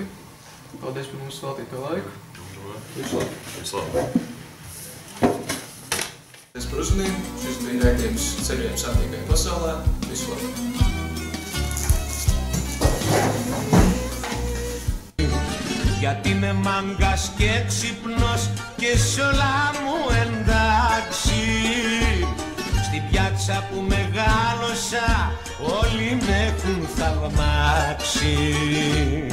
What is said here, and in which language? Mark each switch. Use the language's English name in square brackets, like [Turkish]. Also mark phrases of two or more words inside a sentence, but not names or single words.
[Latvian] Paldies par mums veltīto laiku. Visu labi. Paldies par uzmanību. Šis bija raidījums Ceļojums antīkajā pasaulē. Visu labi. [Greek] γιατί είμαι μάγκας και έξυπνος και σ' όλα μου εντάξει. Στην πιάτσα που μεγάλωσα όλοι με έχουν θαυμάξει.